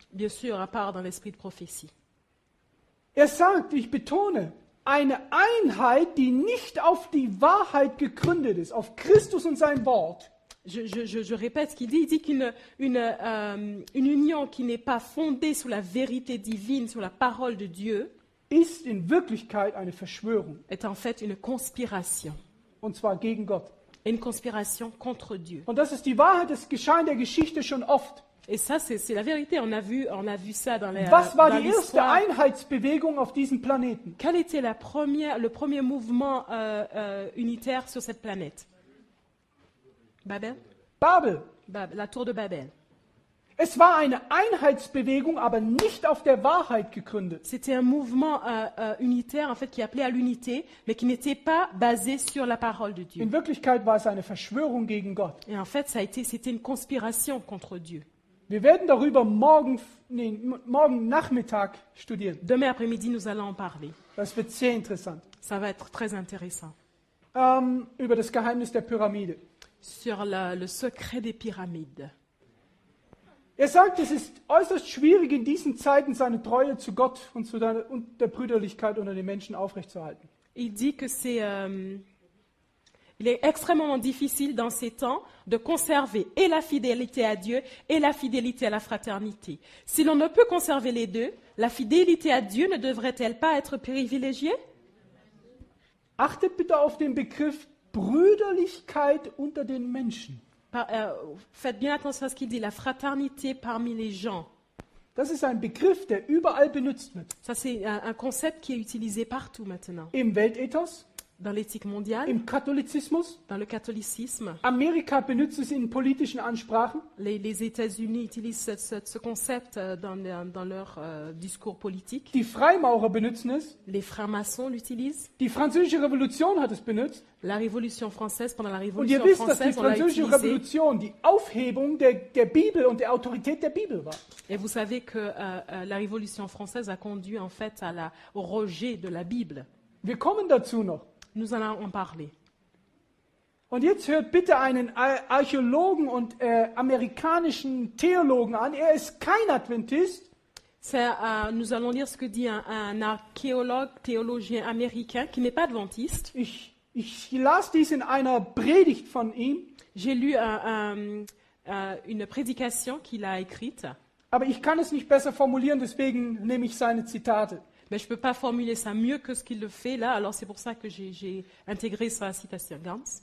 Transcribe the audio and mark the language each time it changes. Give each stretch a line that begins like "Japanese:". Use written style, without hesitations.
French: Bien sûr, à part dans l'esprit de prophétie.
German: Er sagt, ich betone, eine Einheit, die nicht auf die Wahrheit gegründet ist, auf Christus und sein Wort.
French: Je répète ce qu'il dit. Il dit qu'une union qui n'est pas fondée sur la vérité divine, sur la parole de Dieu,
German: Ist in Wirklichkeit eine Verschwörung.
French: est en fait une conspiration.
German: Und zwar gegen Gott.
French: Une conspiration contre Dieu.
German: Und das ist die Wahrheit, das geschah in der Geschichte schon oft.
French: Et ça, c'est la vérité. On a vu ça dans
German: Was war
French: dans
German: die erste
French: l'histoire.
German: Einheitsbewegung auf diesem Planeten?
French: Quel était le premier mouvement unitaire sur cette planète?
German: Babel?
French: Babel. La tour de Babel.
German: Es war eine Einheitsbewegung, aber nicht auf der Wahrheit gegründet.
French: C'était un mouvement unitaire en fait qui appelait à l'unité, mais qui n'était pas basé sur la parole de Dieu.
German: In Wirklichkeit war es eine Verschwörung gegen Gott.
French: Et en fait, c'était une conspiration contre Dieu.
German: Wir werden darüber morgen Nachmittag studieren.
French: Demain après-midi, nous allons en parler.
German: Das wird sehr interessant.
French: Ça va être très intéressant.
German: Über das Geheimnis der Pyramide.
French: Sur le secret des pyramides.
German: Er sagt, es ist äußerst schwierig in diesen Zeiten seine Treue zu Gott und der Brüderlichkeit unter den Menschen aufrechtzuerhalten.
French: Il dit que il est extrêmement difficile dans ces temps de conserver et la fidélité à Dieu et la fidélité à la fraternité. Si l'on ne peut conserver les deux, la fidélité à Dieu ne devrait-elle pas être privilégiée?
German: Achtet bitte auf den Begriff Brüderlichkeit unter den Menschen.
French: Faites bien attention à ce qu'il dit, la fraternité parmi les gens.
German: Das ist ein Begriff, der überall benutzt wird.
French: Ça, c'est un concept qui est utilisé partout maintenant.
German: Im Weltethos,
French: Dans l'éthique mondiale,
German: im Katholizismus.
French: dans le catholicisme,
German: Amerika benutzt es in politischen Ansprachen.
French: les États-Unis utilisent ce concept dans leur discours politique.
German: Die Freimaurer benutzen es.
French: Les francs-maçons l'utilisent.
German: Die Französische Revolution hat es benutzt.
French: La Révolution française, pendant la
German: Und ihr
French: Révolution
German: wisst, dass die
French: française, on l'a
German: Französische
French: utilisé.
German: Revolution die Aufhebung der Bibel und der Autorität der Bibel war.
French: Et vous savez que la Révolution française a conduit en fait au rejet de la Bible.
German: Wir kommen dazu noch.
French: Nous allons en parler.
German: Und jetzt hört bitte einen Archäologen und amerikanischen Theologen an. Er ist kein Adventist.
French: Nous allons lire ce que dit un archéologue, théologien américain qui n'est pas adventiste.
German: Ich las dies in einer Predigt von ihm,
French: J'ai lu une prédication qu'il a écrite,
German: aber ich kann es nicht besser formulieren, deswegen nehme ich seine Zitate.
French: mais je ne peux pas formuler ça mieux que ce qu'il le fait là, alors c'est pour ça que j'ai intégré sa citation. Gans.